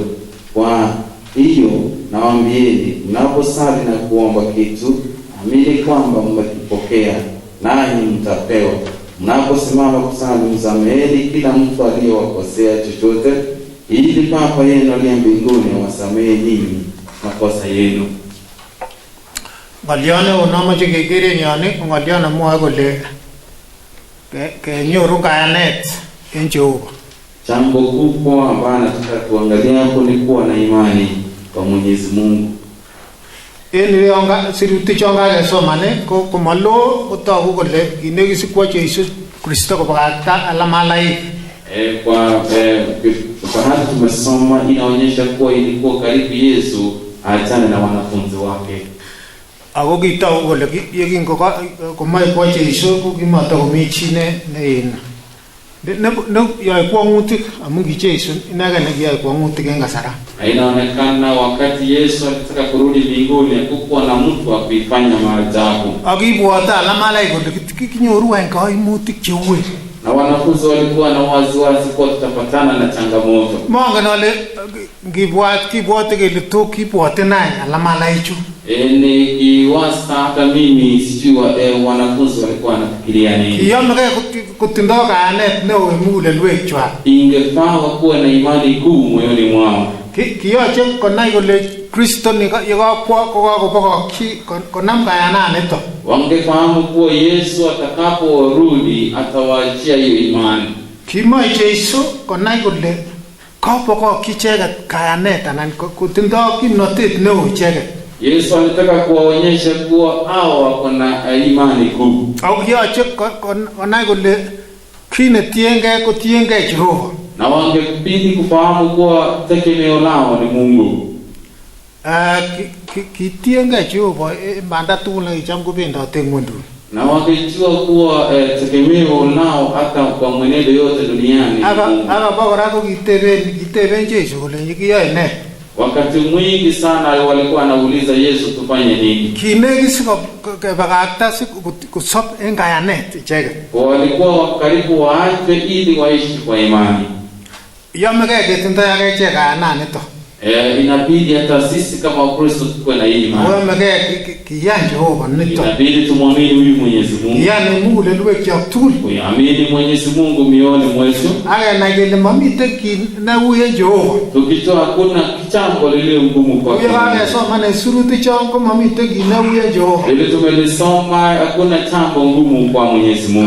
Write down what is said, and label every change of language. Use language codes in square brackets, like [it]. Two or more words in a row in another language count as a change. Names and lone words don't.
[sw] Kwa hiyo nawaambieni, mnaposali na kuomba kitu, amini kwamba mmekipokea, nanyi mtapewa. Mnaposimama kusali, msameheni kila mtu aliyewakosea chochote, ili Baba yenu aliye mbinguni awasamehe ninyi makosa yenu. [kln] Ng'olyone onomoche kekeren yon ko ng'olyon nemwoe kole kenyoru kayanet en Jehova. [sw] Jambo kubwa ambalo nataka tuangalia hapo ni kuwa na imani kwa Mwenyezi Mungu. [kln] En sirutik chon kakesomane komalo kotogu kole kinekisikwo Jesu Kristo kobakakta alamalaik. [sw] Bahati tumesoma inaonyesha kuwa ilikuwa karibu Yesu aachane na wanafunzi wake. [kln] Ako kitogu kole yekingomoe kwa Jesu kokimotokomi chi neyoe kwong'utik amu ki Jesu inege nekiyoe kwong'utik en kasara. [sw] Inaonekana wakati Yesu alitaka kurudi mbinguni hakukuwa na mtu wa kuifanya maajabu. [kln] Akibwote alamalaik kole kinyoru en kaimutik cheuen. [sw] Na wanafunzi walikuwa na wasiwasi kwa tutapatana na changamoto. [kln] Mongen ale kibwote kele to kibwote naye alamalaik chu. [sw] Ni kiwasa hata mimi sijui wanafunzi walikuwa wanafikiria nini. [kln] Kiyomege kutindoo kayanet neo mugulelwekwak. [sw] Ingefaa kuwa na imani kuu moyoni mwao. [kln] Kiyoche konai kole Kristo ni yekakwa kokakobokokyi konam kayananito. [sw] Wangefahamu kuwa Yesu atakaporudi atawaachia hiyo imani. [kln] Kimoe Jesu konai kole kabokokyi icheket kayanet anan kutindoo kimnotet neo icheket. [sw] Yesu alitaka kuwaonyesha kuwa hao wako na imani kuu. [kln] Au kiyoche konai kole kii netiengei kotiengei Jehova. [sw] Na wangepidi kufahamu kuwa tegemeo lao ni Mungu. [kln] Kitiengei Jehova banda tugul nekicham kobendote ng'wenduni. [sw] Na wangejua kuwa tegemeo lao hata kwa mwenendo yote duniani. [kln] Aka bakora ko kiteben Jesu kole kiyoe ne. [sw] Wakati mwingi sana walikuwa wanauliza Yesu tufanye nini? [kln] Kinegis kebakakta kusop en kayanet icheket. [sw] Walikuwa karibu waache ili waishi kwa imani. [kln] Yomege ketindoi akichek kayananito. [sw] Inabidi hata sisi kama Wakristo tuwe na imani. [kln] Yomege kiyan Jehova nito. [sw] Inabidi tumwamini huyu Mwenyezi Mungu. [kln] Kiyan mugulelwekyok tugul. [sw] Kuamini Mwenyezi Mungu mioyoni mwetu. [kln] Akenai kele mamiten kiy neuye Jehova. [sw] Tukijua hakuna jambo lililo ngumu kwake. [kln] Uyekakesoma sirutik chon ko mamiten kiy neuye Jehova. [sw] Ile tumelisoma hakuna jambo ngumu kwa Mwenyezi Mungu.